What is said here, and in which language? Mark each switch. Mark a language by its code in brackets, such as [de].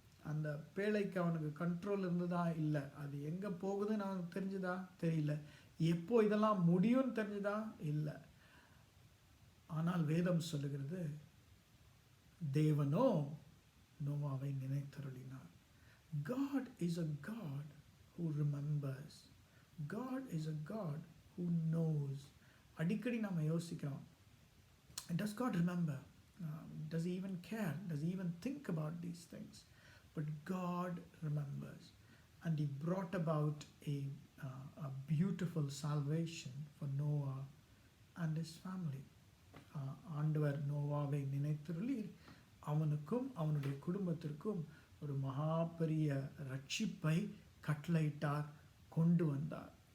[ta] அந்த பேழைக்கு அவனுக்கு கண்ட்ரோல் இருந்ததா? இல்லை. அது எங்கே போகுதுன்னு அவனுக்கு தெரிஞ்சுதா? தெரியல. எப்போ இதெல்லாம் முடியும்னு தெரிஞ்சுதா? இல்லை. ஆனால் வேதம் சொல்லுகிறது, தேவனோ நோவாவை நினைத்தருளினார். [en] God is a God who remembers. God is a God who knows. [ta] அடிக்கடி நாம் யோசிக்கிறோம், [en] does God remember? Does he even care? Does he even think about these things? But God remembers, and he brought about a beautiful salvation for Noah and his family. [ta] ஆண்டவர் நோவாவை நினைத்தருளி அவனுக்கும் அவனுடைய குடும்பத்திற்கும் ஒரு மகா பெரிய ரட்சிப்பை கட்டளையிட்டார், கொண்டு வந்தார்.